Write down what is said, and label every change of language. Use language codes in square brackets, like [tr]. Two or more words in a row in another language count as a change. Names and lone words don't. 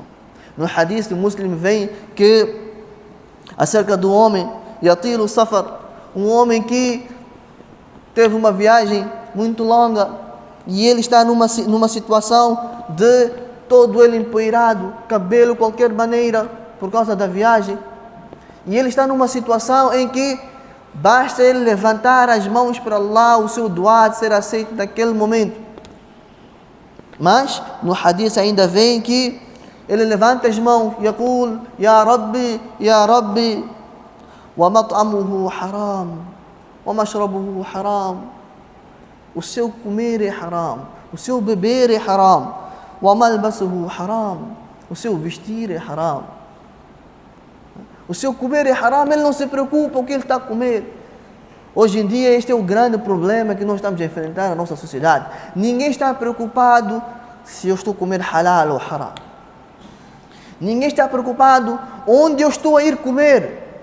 [pt] No hadith do Muslim vem que acerca do homem [ar] يطيل سفر, [pt] um homem que teve uma viagem muito longa e ele está numa situação de todo ele empoeirado, cabelo de qualquer maneira por causa da viagem. E ele está numa situação em que basta ele levantar as mãos para Allah, o seu duá ser aceito naquele momento. Mas no hadith ainda vem que ele levanta as mãos e [ar] يقول يا ربي ومطعمه حرام ومشربه حرام. [pt] O seu comer é haram, o seu beber é haram, [ar] وملبسه حرام. [pt] O seu vestir é haram. O seu comer é haram, ele não se preocupa com o que ele está a comer. Hoje em dia este é o grande problema que nós estamos a enfrentar na nossa sociedade. Ninguém está preocupado se eu estou a comer halal ou haram. Ninguém está preocupado onde eu estou a ir comer.